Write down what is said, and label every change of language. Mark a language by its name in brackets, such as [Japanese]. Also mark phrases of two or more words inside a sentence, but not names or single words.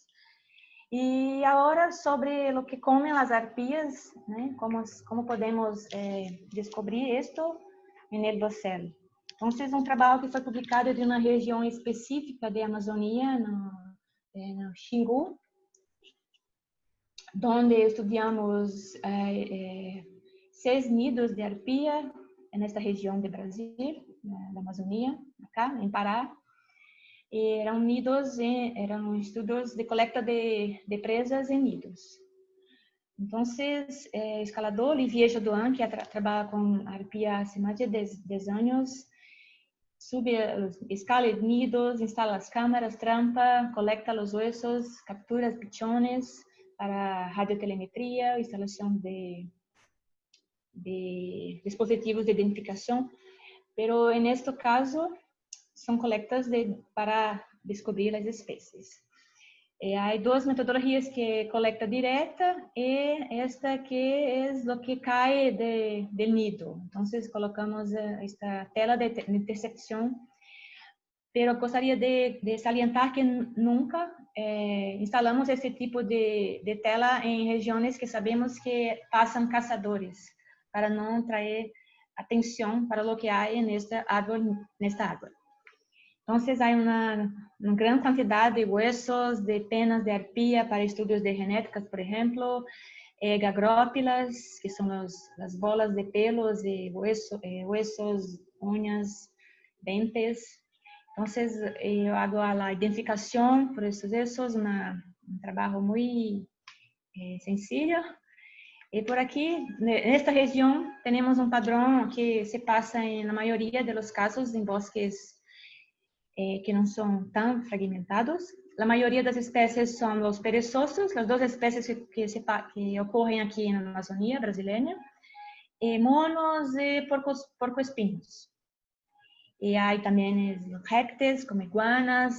[Portuguese] E agora sobre o que comem as arpias, né? Como podemos descobrir isto no dossel. Então, é um trabalho que foi publicado de uma região específica da Amazônia, no Xingu, [Spanish] donde estudiamos 6 nidos de arpía en esta región de Brasil, la Amazonía, acá en Pará. [Portuguese] Eram estudos de coleta de presas em nidos. Então, escalador Olivier Jodoin, que trabalha com arpia há mais de 10 anos, escala nidos, instala as câmeras, [Spanish] trampa, colecta [Portuguese] os huesos, captura os pichones para radiotelemetria, instalação de dispositivos de identificação. [Spanish] Pero en este caso, son colectas para [Portuguese] descobrir as espécies. Há 2 metodologias que colecta direta e esta que é o que cai do nido. Então, colocamos esta tela de intersecção, pero gostaria de salientar que nunca instalamos esse tipo de tela em regiões que sabemos que passam caçadores, para não trazer atenção para o que há nesta árvore. [Spanish] Entonces, hay una gran cantidad de huesos, de penas de arpía para estudios de genéticas, por ejemplo, gagrópilas, que son las bolas de pelos y huesos, uñas, dientes. Entonces, yo hago la identificación por estos huesos, un trabajo muy sencillo. Y por aquí, en esta región, tenemos un padrón que se pasa en la mayoría de los casos en bosques que [Portuguese] não são tão fragmentados. A maioria das espécies são os perezosos, as 2 espécies que ocorrem aqui na Amazônia brasileira, monos e porco-espinhos. E há também répteis, como iguanas.